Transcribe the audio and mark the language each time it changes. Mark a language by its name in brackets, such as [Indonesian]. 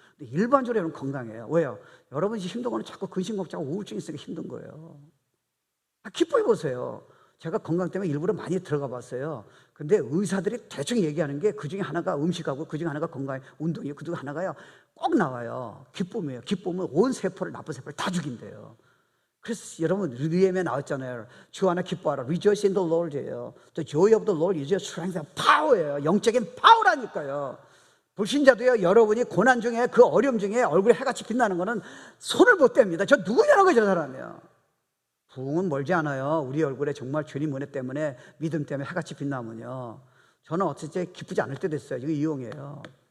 [Korean] 근데 일반적으로 여러분 건강해요. 왜요? 여러분이 힘든 거는 자꾸 근심 걱정하고 우울증이 있으니까 힘든 거예요. 기뻐해 보세요. 제가 건강 때문에 일부러 많이 들어가 봤어요. 근데 의사들이 대충 얘기하는 게 그 중에 하나가 음식하고 그 중에 하나가 건강, 운동이에요. 그 중에 하나가요. 꼭 나와요. 기쁨이에요. 기쁨은 온 세포를, 나쁜 세포를 다 죽인대요. 그래서 여러분 리엠에 나왔잖아요. 주 안에 기뻐하라. [English] Rejoice in the Lord예요. The joy of the Lord is your strength and power예요. [Korean] 영적인 파워라니까요. 불신자도요, 여러분이 고난 중에 그 어려움 중에 얼굴에 해같이 빛나는 거는 손을 못 댑니다. 저 누구냐는 거죠, 저 사람이요. 부흥은 멀지 않아요. 우리 얼굴에 정말 주님 은혜 때문에, 믿음 때문에 해같이 빛나면요, 저는 어쨌든 기쁘지 않을 때도 있어요. 이거 이용해요.